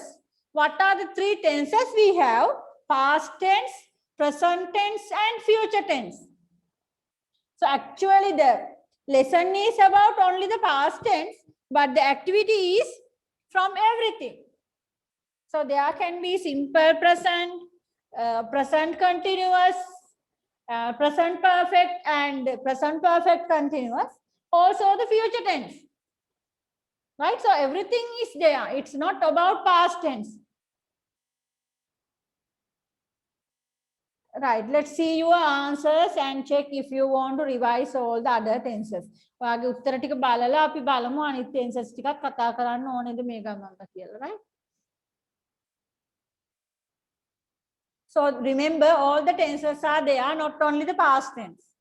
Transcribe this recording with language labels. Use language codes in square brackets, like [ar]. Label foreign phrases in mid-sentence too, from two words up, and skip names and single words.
[en] What are the 3 tenses we have? Past tense, present tense and future tense. So actually the lesson is about only the past tense, but the activity is from everything. So there can be simple present, present continuous, present perfect and present perfect continuous. Also the future tense. Right? So everything is there. It's not about past tense. Right. Let's see your answers and check if you want to revise all the other tenses. [si] ඔයාගේ උත්තර ටික බලලා අපි බලමු අනිත් tenses ටිකක් කතා කරන්න ඕනේද මේ ගමන්ට කියලා, [en] right? So remember, all the tenses are there, not only the past tense.